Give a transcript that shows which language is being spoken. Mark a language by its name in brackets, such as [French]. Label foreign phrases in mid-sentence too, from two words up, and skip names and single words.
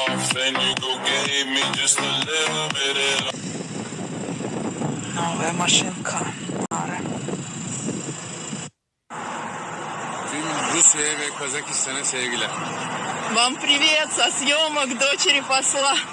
[Russian] Новая машинка. [Turkish] Tüm Rusya'ya ve Kazakistan'a sevgiler. [Russian] Вам привет со съемок дочери посла.